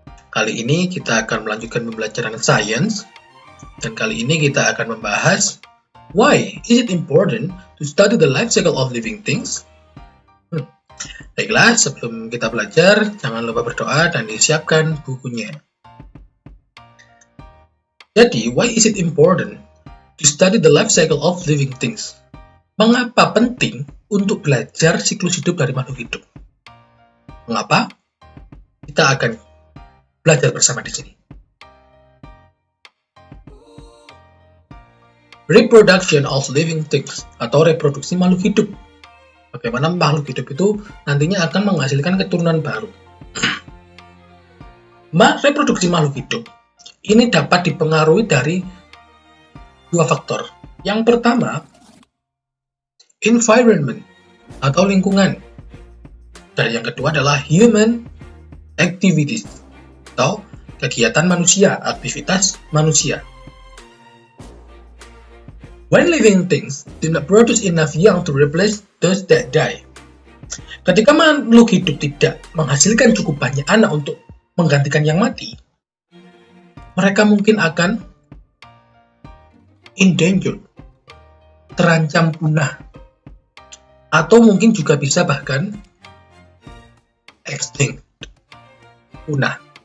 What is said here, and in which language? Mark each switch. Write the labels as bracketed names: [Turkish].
[Indonesian] Kali ini kita akan melanjutkan pembelajaran Science. Dan kali ini kita akan membahas [English] why is it important to study the life cycle of living things? [Indonesian] Baiklah, sebelum kita belajar, jangan lupa berdoa dan disiapkan bukunya. Jadi, [English] why is it important to study the life cycle of living things? [Indonesian] Mengapa penting untuk belajar siklus hidup dari makhluk hidup? Mengapa? Kita akan belajar bersama di sini. [English] Reproduction of living things [Indonesian] atau reproduksi makhluk hidup. Bagaimana makhluk hidup itu nantinya akan menghasilkan keturunan baru. Reproduksi makhluk hidup ini dapat dipengaruhi dari dua faktor. Yang pertama, environment atau lingkungan, dan yang kedua adalah human activities atau kegiatan manusia, aktivitas manusia. [English] When living things do not produce enough young to replace those that die. [Indonesian] Ketika makhluk hidup tidak menghasilkan cukup banyak anak untuk menggantikan yang mati, mereka mungkin akan endangered, terancam punah, atau mungkin juga bisa bahkan extinct, punah.